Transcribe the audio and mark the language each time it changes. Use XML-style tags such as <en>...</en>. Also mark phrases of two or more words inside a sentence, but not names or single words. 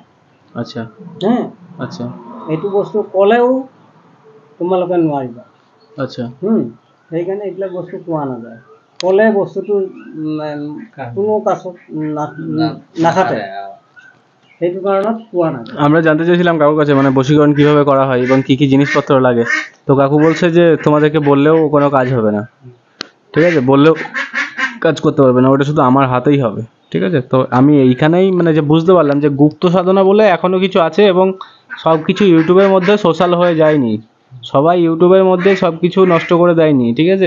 <as>আচ্ছা আচ্ছা, এইটো বস্তু ক'লেও তোমালোকে নোৱাৰিবা। আচ্ছা, সেইকাৰণে এইবিলাক বস্তু কোৱা নাযায়। ক'লে বস্তুটো কোনো কাছত নাখাতে, সেইটো কাৰণত কোৱা নাযায়।</as> <bn>আমরা জানতে চাইছিলাম কাকুর কাছে মানে বশীকরণ কিভাবে করা হয় এবং কি কি জিনিসপত্র লাগে। তো কাকু বলছে যে তোমাদেরকে বললেও কোনো কাজ হবে না, ঠিক আছে, বললেও কাজ করতে পারবে না, ওটা শুধু আমার হাতেই হবে, ঠিক আছে। তো আমি এইখানেই মানে যে বুঝতে পারলাম যে গুপ্ত সাধনা বলে এখনো কিছু আছে এবং সব কিছু ইউটিউবের মধ্যে সোশ্যাল হয়ে যায়নি, সবাই ইউটিউবের মধ্যে সব কিছু নষ্ট করে দেয়নি, ঠিক আছে।</bn>